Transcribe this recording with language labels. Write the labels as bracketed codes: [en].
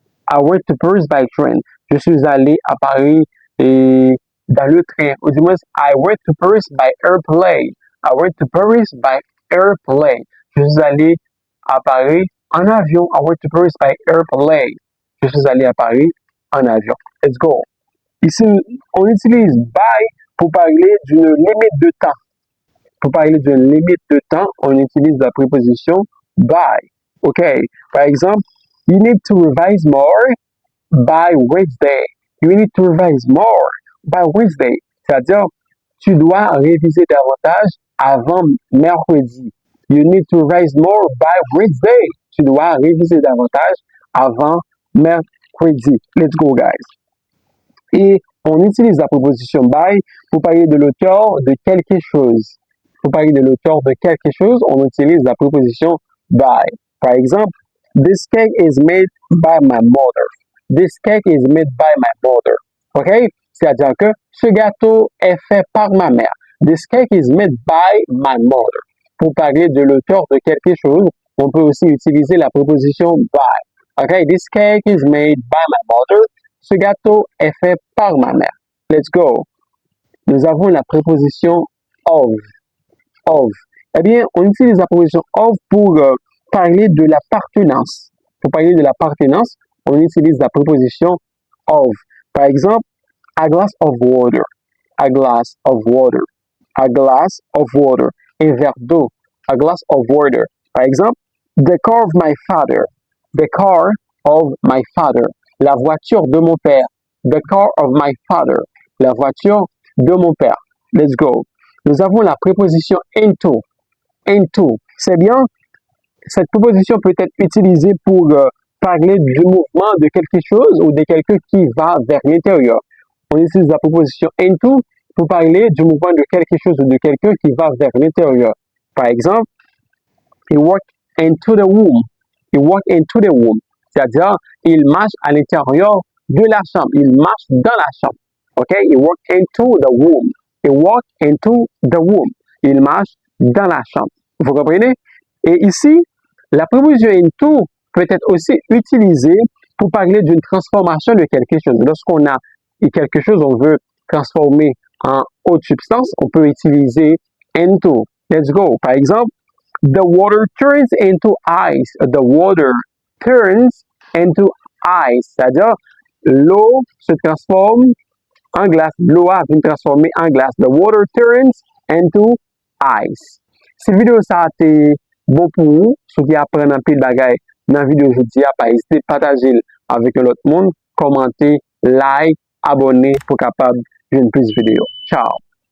[en] I went to Paris by train. [fr] Je suis allé à Paris dans le train. Ou du moins, [en] I went to Paris by airplane. I went to Paris by airplane. [fr] Je suis allé à Paris en avion. [en] I went to Paris by airplane. [fr] Je suis allé à Paris en avion. [en] Let's go. [fr] Ici, on utilise by pour parler d'une limite de temps. Pour parler d'une limite de temps, on utilise la préposition by. OK. Par exemple, [en] you need to revise more by Wednesday. You need to revise more by Wednesday. [fr] C'est-à-dire, tu dois réviser davantage avant mercredi. [en] You need to revise more by Wednesday. [fr] Tu dois réviser davantage avant mercredi. [en] Let's go, guys. [fr] Et on utilise la préposition by pour parler de l'auteur de quelque chose. Pour parler de l'auteur de quelque chose, on utilise la préposition by. Par exemple, [en] this cake is made by my mother. This cake is made by my mother. OK? [fr] C'est-à-dire que ce gâteau est fait par ma mère. [en] This cake is made by my mother. [fr] Pour parler de l'auteur de quelque chose, on peut aussi utiliser la préposition by. OK? [en] This cake is made by my mother. [fr] Ce gâteau est fait par ma mère. [en] Let's go. [fr] Nous avons la préposition of. Of. Eh bien, on utilise la préposition of pour parler de l'appartenance. Pour parler de l'appartenance, on utilise la préposition of. Par exemple, [en] a glass of water. A glass of water. A glass of water. [fr] Un verre d'eau. [en] A glass of water. [fr] Par exemple, [en] the car of my father. The car of my father. [fr] La voiture de mon père. [en] The car of my father. [fr] La voiture de mon père. [en] Let's go. [fr] Nous avons la préposition into. Into. C'est bien. Cette préposition peut être utilisée pour parler du mouvement de quelque chose ou de quelqu'un qui va vers l'intérieur. On utilise la préposition into pour parler du mouvement de quelque chose ou de quelqu'un qui va vers l'intérieur. Par exemple, [en] he walked into the womb. He walked into the womb. [fr] C'est-à-dire, il marche à l'intérieur de la chambre. Il marche dans la chambre. OK? [en] He walked into the womb. He walked into the womb. [fr] Il marche dans la chambre. Vous comprenez? Et ici, la préposition into peut être aussi utilisée pour parler d'une transformation de quelque chose. Lorsqu'on a quelque chose, on veut transformer en autre substance, on peut utiliser into. [en] Let's go. [fr] Par exemple, [en] the water turns into ice. The water turns into ice. [fr] C'est-à-dire, l'eau se transforme en glace. L'eau a été transformée en glace. [en] The water turns into ice. [fr] Cette vidéo, ça a été bon pour vous. Ceux qui apprennent un peu de bagaille dans la vidéo aujourd'hui, pas hésiter à partager avec l'autre monde, commenter, like, abonner pour capable d'une plus de vidéos. Ciao!